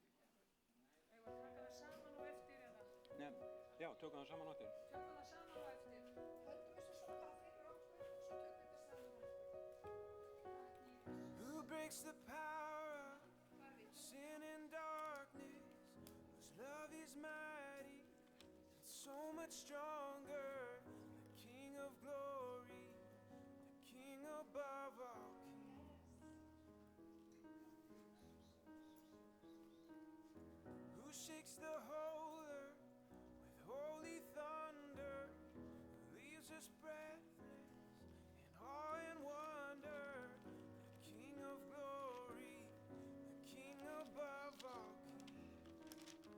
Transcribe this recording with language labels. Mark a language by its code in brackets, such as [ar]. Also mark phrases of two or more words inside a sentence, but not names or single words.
[is] Eigum við taka það saman og eftir eða? Nei, já, tökum það saman á eftir. Tökum það saman og eftir. Höldum þessu svo bara fyrir okkur og svo tökum við þetta saman. [en] Who breaks the power of sin and darkness, whose love is mighty and so much stronger, the King of glory, the King above all kings. Who shakes the whole earth with holy thunder, who leaves us breathless in awe and wonder, the King of glory, the King above all kings.